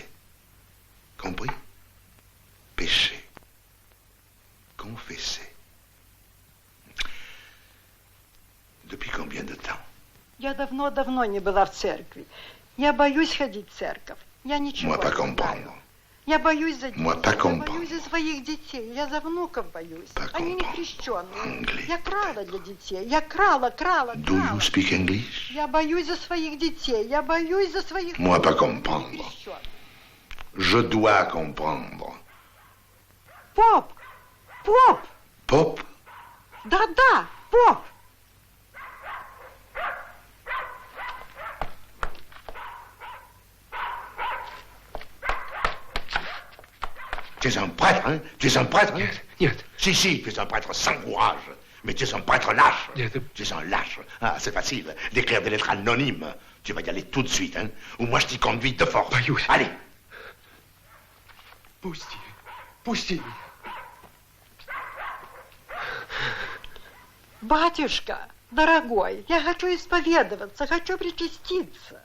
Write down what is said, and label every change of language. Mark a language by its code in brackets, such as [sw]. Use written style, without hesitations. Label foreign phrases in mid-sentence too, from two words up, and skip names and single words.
[fr] Compris? Péché. Confesser. Depuis combien de temps? [ru] Я давно не была в церкви. Я боюсь ходить в церковь. Я ничего [fr] Moi, pas [ru] не [fr] comprendre. [ru] знаю. Я боюсь за детей. [fr] Moi, pas [ru] Я [fr] comprendre. [ru] боюсь за своих детей. Я за внуков боюсь. Они не крещенные. Я крала для детей. Я крала. [en] Do you speak English? [ru] Я боюсь за своих детей. Я боюсь за своих [fr] Moi, pas [ru] внуков. [fr] comprendre. Je dois comprendre. [ru] Поп! Поп! [fr] Pop? [ru] Да, поп! [fr] Tu es un prêtre, hein? Tu es un prêtre, hein? Si, tu es un prêtre sans courage. Mais tu es un prêtre lâche. Tu es un lâche. Ah, c'est facile. D'écrire des lettres anonymes. Tu vas y aller tout de suite, hein? Ou moi, je t'y conduis de force. Allez. [ru] Пусти. Батюшка, дорогой, я хочу исповедоваться, хочу причаститься.